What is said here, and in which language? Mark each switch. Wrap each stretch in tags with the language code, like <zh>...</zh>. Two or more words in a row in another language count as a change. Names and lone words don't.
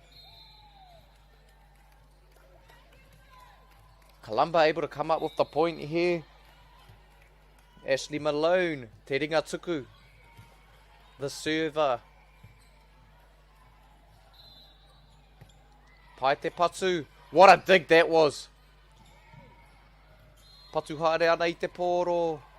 <en>Columba able to come up with the point here. Ashley Malone, Te Ringa Tuku, the server.</en> <mi>Pai te Patu.</mi> <en>What a dig that was.</en> <mi>Patu haere ana I te pōro.</mi>